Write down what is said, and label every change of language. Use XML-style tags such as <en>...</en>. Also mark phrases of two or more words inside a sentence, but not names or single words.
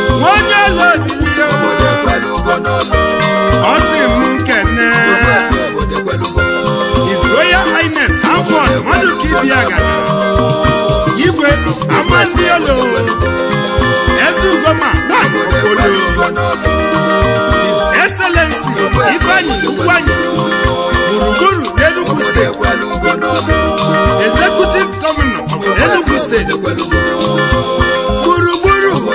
<ig>Onye ụlọ obili ya. Obodo ekwelugo n'ụlọ. Ọ sị m nkene. Ogbuefi obodo ekwelugo. His Royal Highness Alfred Maduka Ibiagana. Igwe Amandi Olo. Eze Ugoma,</ig> <en>one of Olo. His Excellency</en> <ig>Ifeanyi Ukwanyi, gburugburu n'Enugu State.</ig> <en>Executive Governor of Enugu State. Gburugburu.</en>